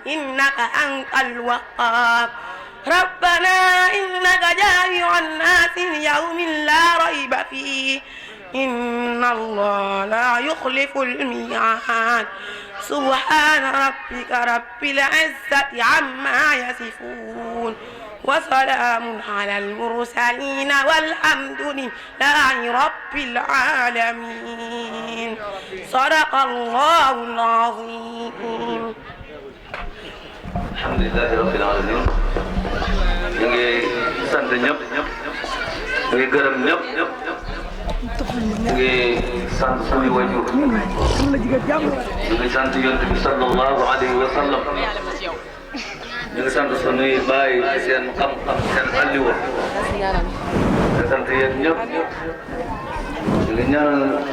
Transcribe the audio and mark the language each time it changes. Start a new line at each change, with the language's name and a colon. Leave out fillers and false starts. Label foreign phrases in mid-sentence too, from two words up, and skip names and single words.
Arabic: إنك أنت الوهاب ربنا إنك جامع الناس ليوم لا ريب فيه إن الله لا يخلف الميعاد سبحان ربك رب العزة عما يصفون وسلام على المرسلين والحمد لله رب العالمين صدق الله العظيم الحمد لله رب العالمين
Wolof: ñu ngi sant ñëpp ñu ngi gërëm ñëpp ñu ngi sant suñu wajur ñu ngi sant yonent bi
Arabic: صلى الله عليه وسلم
Wolof: ñu ngi sant suñuy baay seen xam-xam seen alliwa ñu sant yéen ñëpp ñu ngi ñaanal